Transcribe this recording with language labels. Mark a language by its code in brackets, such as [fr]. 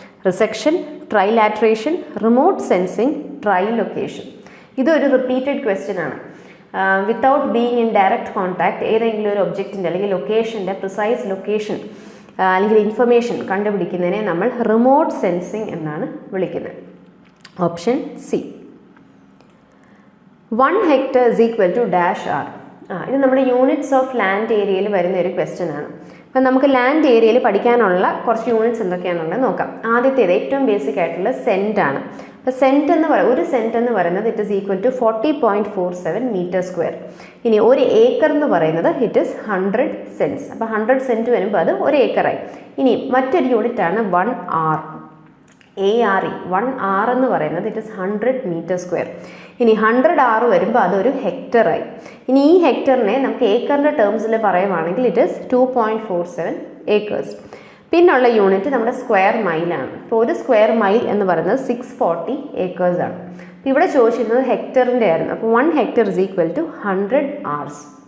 [en] Resection, trilateration, remote sensing, trilocation. [ml] ഇതൊരു repeated question ആണ്. Without being in direct contact ഏതെങ്കിലും ഒരു ഒബ്ജക്റ്റിൻ്റെ അല്ലെങ്കിൽ ലൊക്കേഷൻ്റെ പ്രിസൈസ് ലൊക്കേഷൻ അല്ലെങ്കിൽ ഇൻഫർമേഷൻ കണ്ടുപിടിക്കുന്നതിനെ നമ്മൾ റിമോട്ട് സെൻസിങ് എന്നാണ് വിളിക്കുന്നത്. [en] Option C. 1 hectare is equal to dash r. [ml] ഇത് നമ്മുടെ യൂണിറ്റ്സ് ഓഫ് ലാൻഡ് ഏരിയയിൽ വരുന്ന ഒരു ക്വസ്റ്റ്യൻ ആണ്. അപ്പം നമുക്ക് ലാൻഡ് ഏരിയയിൽ പഠിക്കാനുള്ള കുറച്ച് യൂണിറ്റ്സ് എന്തൊക്കെയാണെന്നുള്ളത് നോക്കാം. ആദ്യത്തേത് ഏറ്റവും ബേസിക് ആയിട്ടുള്ള സെൻറ്റ് ആണ്. അപ്പോൾ ഒരു സെൻറ്റ് എന്ന് പറയുന്നത് it is equal to 40.47 metre square. ഇനി ഒരു ഏക്കർ എന്ന് പറയുന്നത് ഇറ്റ് ഇസ് 100 സെൻറ്റ്സ്. അപ്പോൾ 100 സെൻറ്റ് വരുമ്പോൾ അത് ഒരു ഏക്കറായി. ഇനി മറ്റൊരു യൂണിറ്റ് ആണ് 1 r. ARE 1 r എന്ന് പറയുന്നത് ഇറ്റ് ഇസ് 100 മീറ്റർ സ്ക്വയർ. ഇനി 100 r വരുമ്പോൾ അതൊരു ഹെക്ടറായി. ഇനി ഈ ഹെക്ടറിനെ നമുക്ക് ഏക്കറിൻ്റെ ടേംസിൽ പറയുവാണെങ്കിൽ ഇറ്റ് ഇസ് 2.47 acres. പിന്നുള്ള യൂണിറ്റ് നമ്മുടെ സ്ക്വയർ മൈലാണ്. ഇപ്പോൾ ഒരു സ്ക്വയർ മൈൽ എന്ന് പറയുന്നത് 640 acres ആണ്. അപ്പോൾ ഇവിടെ ചോദിച്ചിരുന്നത് ഹെക്ടറിൻ്റെ ആയിരുന്നു. [en] അപ്പോൾ 1 hectare is equal to 100 hours.